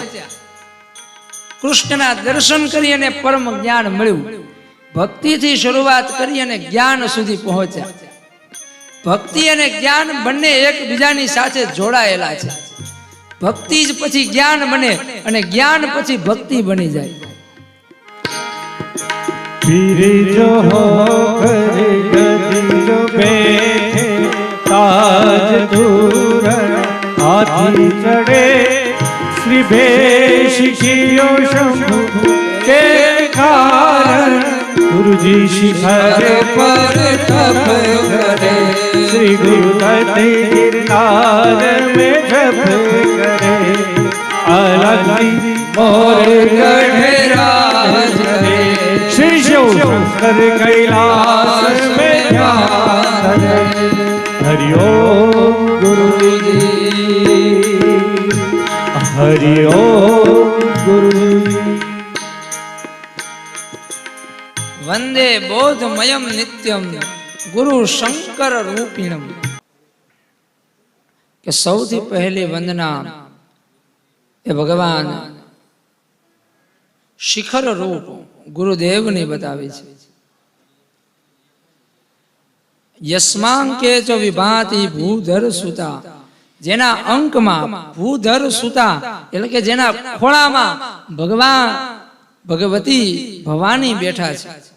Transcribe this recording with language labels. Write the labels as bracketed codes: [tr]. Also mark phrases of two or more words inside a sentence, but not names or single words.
[gu] કૃષ્ણના દર્શન કરી અને પરમ જ્ઞાન મળ્યું. ભક્તિથી શરૂઆત કરી અને જ્ઞાન સુધી પહોંચ્યા. ભક્તિ અને જ્ઞાન બંને એકબીજાની સાથે જોડાયેલા છે. ભક્તિ જ પછી જ્ઞાન બને અને જ્ઞાન પછી ભક્તિ બની જાય. [hi] पीर जो हो कर गदी जो बैठे ताज दूरन हाथी चढ़े श्री भेष कियो शंभु के कारण गुरुजी शिखर पर तप करे श्री गुरुदत्त गिरनार में जप करे अलखजी मोर गढ़े शंकर कैलाश में ध्यान धरे। हरि ओम गुरुजी, हरि ओम गुरुजी। [sa] वंदे बोधमयम नित्यम गुरु शंकर रूपिणम। [gu] કે સૌથી પહેલી વંદના એ ભગવાન શિખર રૂપ ગુરુદેવની બતાવી છે. [sa] યસ્માંકે ચ વિભાતિ ભૂધર સુતા, [gu] જેના અંકમાં ભૂધર સુતા એટલે કે જેના ખોળામાં ભગવાન ભગવતી ભવાની બેઠા છે.